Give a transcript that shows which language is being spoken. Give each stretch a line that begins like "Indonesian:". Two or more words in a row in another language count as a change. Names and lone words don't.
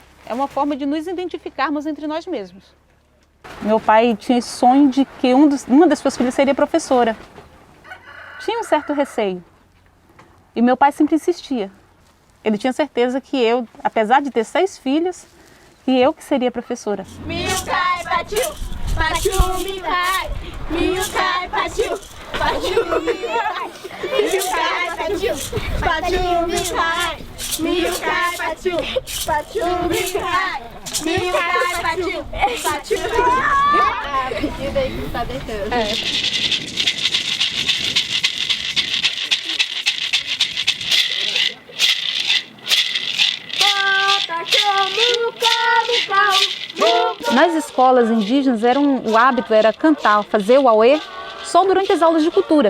Portuguese: É uma forma de nos identificarmos entre nós mesmos. Meu pai tinha esse sonho de que uma das suas filhas seria professora. Tinha um certo receio. E meu pai sempre insistia. Ele tinha certeza que eu, apesar de ter 6 filhas, que eu que seria professora. Miucai, patiu, patiu, miucai, miucai, patiu, patiu, miucai, miucai, patiu, patiu, miucai, miucai, patiu, patiu, miucai, miucai, patiu, patiu. A pedida aí que tá deitando. Nas escolas indígenas o hábito era cantar, fazer o auê só durante as aulas de cultura.